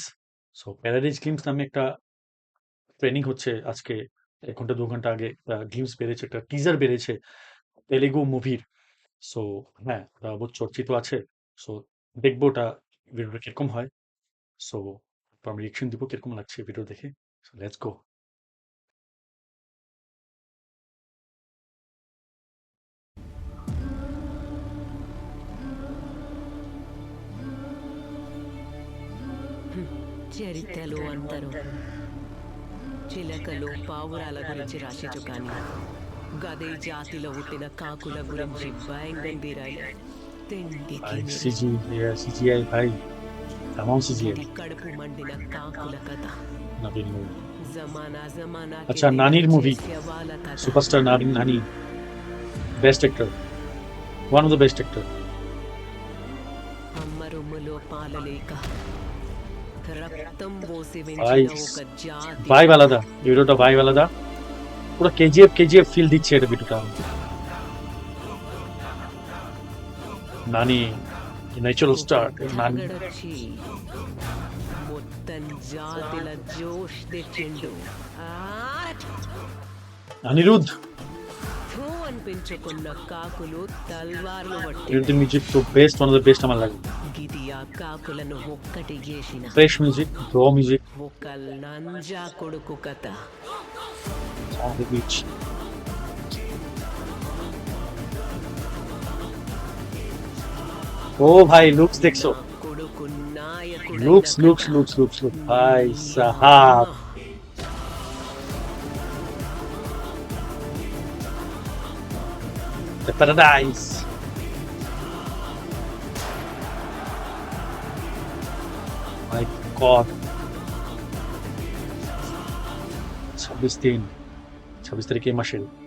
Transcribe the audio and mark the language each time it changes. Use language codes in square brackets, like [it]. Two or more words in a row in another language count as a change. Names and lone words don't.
[bn] সো প্যারাডাইস গ্লিমস নামে একটা ট্রেনিং হচ্ছে আজকে 1 ঘন্টা 2 ঘন্টা আগে গ্লিমস বেড়েছে, একটা টিজার বেড়েছে তেলেগু মুভির। সো হ্যাঁ, ওটা বহু চর্চিত আছে। সো দেখবো ওটা ভিডিওটা কিরকম হয়। সো আমি রিয়েকশন দিব কিরকম লাগছে ভিডিও দেখে। [en] so let's go. [te] చరిత్రలో అందరూ చిలకలు పావురాల గురించి రాసిచ్చు కానీ గదే జాతిలో పుట్టిన కాకుల గురించి భయంగందీరాయి తిండి [bn] ভাই [te] తిని [bn] সিজিআই ভাই, কেমন সিজিআই? [te] ఇది కడుపు మండిన కాకుల కథ [bn] নবীন মুভি। [te] జమానా జమానాకి [bn] আচ্ছা, নানির [te] దిగొచ్చే [bn] মুভি, [te] శవాల కథ [bn] সুপারস্টার নানি, [en] best actor, one of the best actor. [te] అమ్మ రొమ్ములో పాలలేక రక్తం పోసి [bn] ভাই, [te] పెంచిన ఒక జాతి [bn] ভাইব আলাদা, ভিডিওটা ভাইব আলাদা। পুরো কেজিএফ ফিল দিচ্ছে এটা ভিডিওটা। নানি, ন্যাচারাল [te] ఒక [bn] স্টার, নানি। [te] పొగడొచ్చి మొత్తం జాతిల జోష్ తెచ్చిండు ఆ [bn] অনিরুদ্ধ। [te] థూ అనిపించుకున్న కాకులు తల్వార్లు [bn] অনিরুদ্ধের [te] పట్టినాయి. [bn] মিউজিক তো বেস্ট, [en] one of the best [bn] আমার লাগে। [te] గిది ఆ కాకులను ఒక్కటి చేసిన [en] fresh music, raw music, [te] ఒక నంజా కొడుకు కథ. [en] on the beach. [bn] ও ভাই, লুকস দেখছো? [te] నా కొడుకు నాయకుడైన [bn] লুকস [te] కథ. [en] looks looks looks look [hi] भाई साहब। [bn] দ্য প্যারাডাইস। [en] my god. [bn] 26/3, 26 তারিখ এই মাসের।